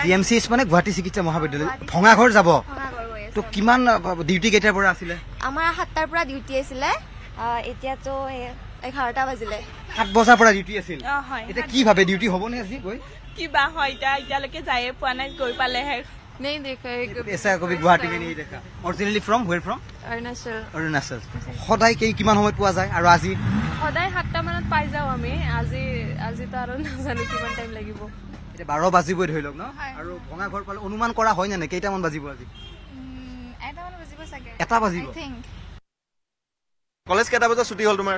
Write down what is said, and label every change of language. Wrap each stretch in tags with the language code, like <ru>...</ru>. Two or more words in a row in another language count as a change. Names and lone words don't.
<as>GMC মানে গুৱাহাটী চিকিৎসা মহাবিদ্যালয় ভঙাঘৰ যাব তো কিমান ডিউটি কেইটাৰ পৰা আছিলে আমাৰ 7টাৰ পৰা ডিউটি আছিলে এতিয়াতো 11টা বাজিলে 7 বজাৰ পৰা ডিউটি আছিল এটা কি ভাবে ডিউটি হ'ব নে আজি গৈ কিবা হয় এতিয়ালৈকে যায়ে পোৱা নাই গৈ পালেহে</as> <hi>नहीं देखा ऐसा कभी गुवाहाटी में नहीं देखा</hi> <en>originally from where from</en> <as>अरुणाचल সদায় কিমান সময় পোৱা যায় আৰু আজি সদায় 7টা মানত পাই যাও আমি আজি তো আৰু নাজানো কিমান টাইম লাগিব এটা 12 বাজিবই ধৰি লওক ন আৰু ভঙা ঘৰ পালে অনুমান কৰা হয় না কেইটামান বাজিব আজি এটা মান বাজিব চাগে এটা বাজিব</as> <en>I think</en> <as>কলেজ কেইটা বজাত ছুটি হ'ল তোমাৰ</as>